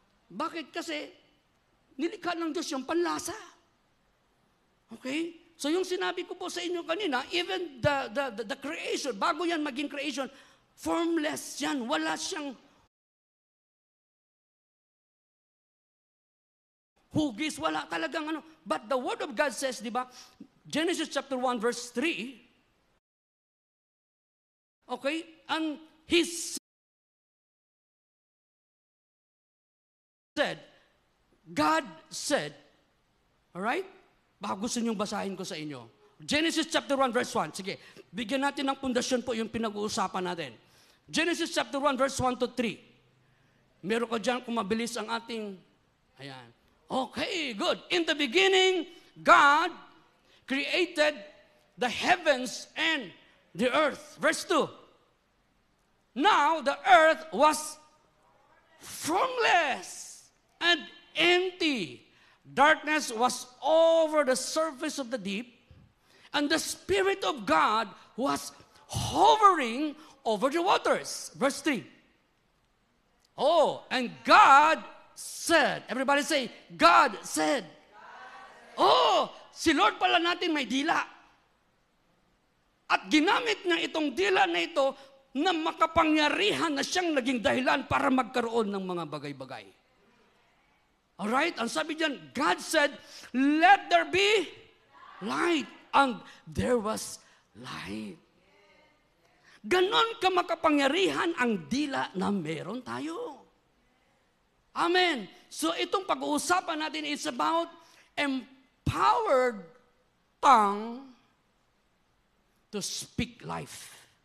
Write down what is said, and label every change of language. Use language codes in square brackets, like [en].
[tl] Bakit? Kasi nilikha ng Diyos yung panlasa. Okay? So yung sinabi ko po sa inyo kanina, [en] even the creation, [tl] bago yan maging creation, formless yan. Wala siyang hugis, wala talagang ano. [en] But the Word of God says, [tl] di ba, [en] Genesis chapter 1 verse 3, okay, and He said, God said, alright? [tl] Baka gusto niyong basahin ko sa inyo. Genesis chapter 1 verse 1. Sige, bigyan natin ng pundasyon po yung pinag-uusapan natin. Genesis chapter 1 verse 1 to 3. Meron ka dyan kung mabilis ang ating, ayan. [en] Okay, good. In the beginning, God created the heavens and the earth. Verse 2. Now the earth was formless and empty. Darkness was over the surface of the deep, and the Spirit of God was hovering over the waters. Verse 3. Oh, and God said, everybody say, God said. [tl] Oh, si Lord pala natin may dila. At ginamit niya itong dila na ito na makapangyarihan na siyang naging dahilan para magkaroon ng mga bagay-bagay. [en] Alright? [tl] Ang sabi diyan, [en] God said, let there be light. And there was light. [tl] Ganon ka makapangyarihan ang dila na meron tayo. Amen. [en] So [tl] itong pag-uusapan natin [en] is about empowered tongue to speak life.